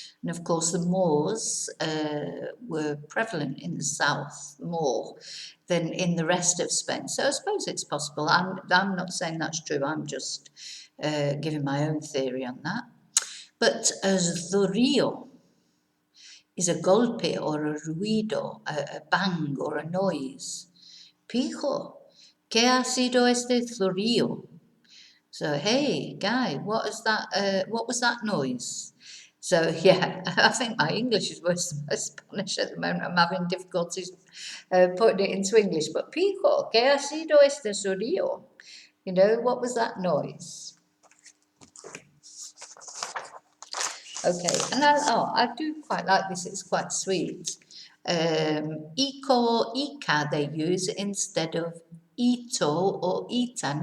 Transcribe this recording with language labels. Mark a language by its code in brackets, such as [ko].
[en] And of course, the Moors were prevalent in the south more than in the rest of Spain. So I suppose it's possible. I'm not saying that's true. I'm just giving my own theory on that. But as the Rio is a golpe or a ruido, a bang or a noise. [es] Pijo, ¿qué ha sido este zurrillo? [en] So, hey, guy, what was that noise? So, yeah, I think my English is worse than my Spanish at the moment. I'm having difficulties putting it into English. [es] But pijo, ¿qué ha sido este zurrillo? [en] You know, what was that noise? Okay, and I do quite like this, it's quite sweet. Ico, ica they use instead of ito or ita.